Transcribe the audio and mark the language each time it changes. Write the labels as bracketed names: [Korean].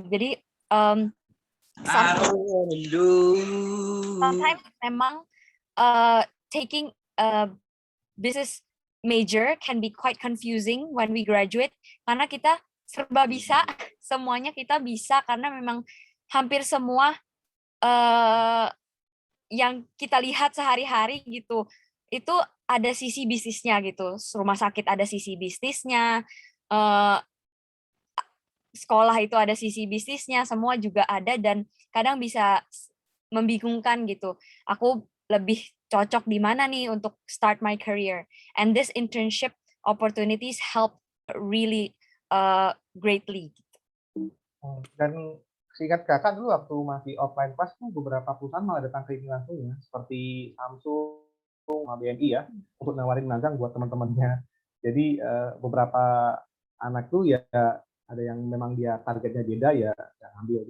[Indonesian] Jadi sometimes memang [English] taking a business major can be quite confusing when we graduate, [Indonesian] karena kita serba bisa, semuanya kita bisa, karena memang hampir semua yang kita lihat sehari-hari gitu, itu ada sisi bisnisnya gitu. Rumah sakit ada sisi bisnisnya, sekolah itu ada sisi bisnisnya, semua juga ada, dan kadang bisa membingungkan gitu. Aku lebih cocok di mana nih untuk [English] start my career. And this internship opportunities help really greatly. [Indonesian] Dan seingat kakak dulu waktu masih offline kelas tuh beberapa perusahaan malah datang ke ini langsung ya, seperti Samsung, BNI ya, untuk nawarin magang buat teman-temannya. Jadi beberapa anak tuh ya ada yang memang dia targetnya beda ya ambil.